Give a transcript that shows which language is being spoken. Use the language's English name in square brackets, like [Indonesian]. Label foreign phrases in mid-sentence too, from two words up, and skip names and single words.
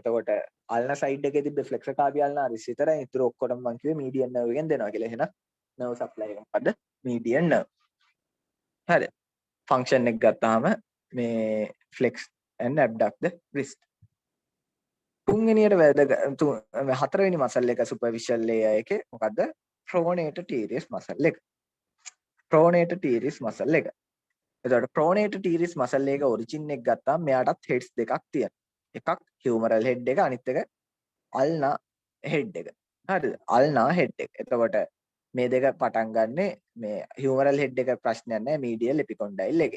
[Sinhala] එතකොට [English] ulnar side [Sinhala] එකේ තිබ්බ [English] flexor carpi ulnaris [Sinhala] විතරයි. ඉතුරු ඔක්කොටම මම කිව්වේ [English] median nerve [Sinhala] එකෙන් දෙනවා කියලා. එහෙනම් [English] nerve supply [Sinhala] එක මොකද්ද? median nerve. හරි. function එක ගත්තාම මේ flex and abduct the wrist. තුන්වෙනියට හතරවෙනි මසල් එක [English] superficial layer [Sinhala] එකේ මොකද්ද? [English] pronator teres muscle එක. pronator teres muscle [Sinhala] එක. එතකොට [English] pronator teres muscle [Sinhala] එක origin එක ගත්තාම මෙයාටත් heads දෙකක් තියෙනවා. එකක් [English] humeral head [Sinhala] එක අනිත් එක [English] ulnar head [Sinhala] එක. හරිද? [English] ulnar head [Sinhala] එක. එතකොට මේ දෙක පටන් ගන්නෙ මේ [English] humeral head [Sinhala] එක ප්‍රශ්නයක් නැහැ [English] medial epicondyle [Sinhala] එකේ.